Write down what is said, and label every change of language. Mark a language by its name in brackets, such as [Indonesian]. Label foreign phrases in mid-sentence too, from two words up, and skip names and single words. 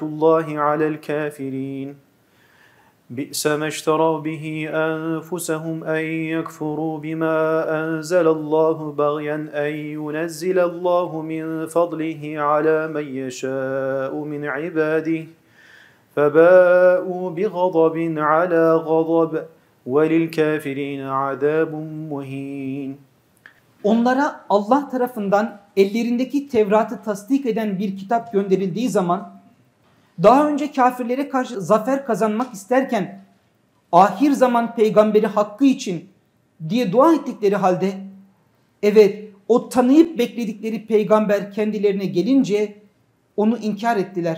[Arabic] اللَّهِ عَلَى الْكَافِرِينَ بِئْسَ مَا اشْتَرَوْا بِهِ أَنفُسَهُمْ أَنْ يَكْفُرُوا بِمَا أَنْزَلَ اللَّهُ بَغْيًا أَنْ يُنَزِّلَ اللَّهُ مِنْ فَضْلِهِ عَلَى مَنْ يَشَاءُ مِنْ عِبَادِهِ فَبَاءُوا بِغَضَبٍ عَلَى غَضَبٍ وَلِلْكَافِرِينَ عَذَابٌ مُهِينٌ. [Turkish] Onlara Allah tarafından ellerindeki Tevrat'ı tasdik eden bir kitap gönderildiği zaman daha önce kafirlere karşı zafer kazanmak isterken ahir zaman peygamberi hakkı için diye dua ettikleri halde evet o tanıyıp bekledikleri peygamber kendilerine gelince onu inkar ettiler.